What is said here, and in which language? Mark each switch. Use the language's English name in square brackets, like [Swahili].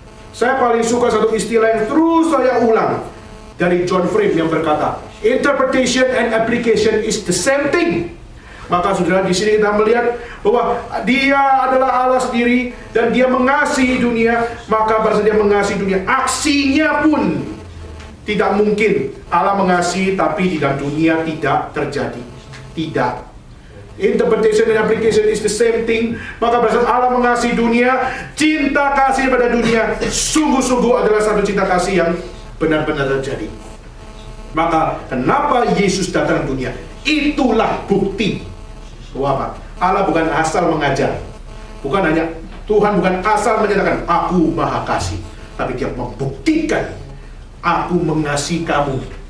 [Indonesian] Saya paling suka satu istilah yang terus saya ulang dari John Frame yang berkata, [English] interpretation and application is the same thing. [Indonesian] Maka saudara, di sini kita melihat bahwa dia adalah Allah sendiri dan dia mengasihi dunia. Maka pada saat dia mengasihi dunia, aksinya pun tidak mungkin Allah mengasihi tapi di dalam dunia tidak terjadi. Tidak. [English] Interpretation and application is the same thing. [Indonesian] Maka pada saat Allah mengasihi dunia, cinta kasih pada dunia sungguh-sungguh adalah satu cinta kasih yang benar-benar terjadi. Maka kenapa Yesus datang ke dunia? Itulah bukti bahwa apa? Allah bukan asal mengajar. Bukan hanya Tuhan bukan asal menyatakan aku maha kasih, tapi dia membuktikan aku mengasihi kamu.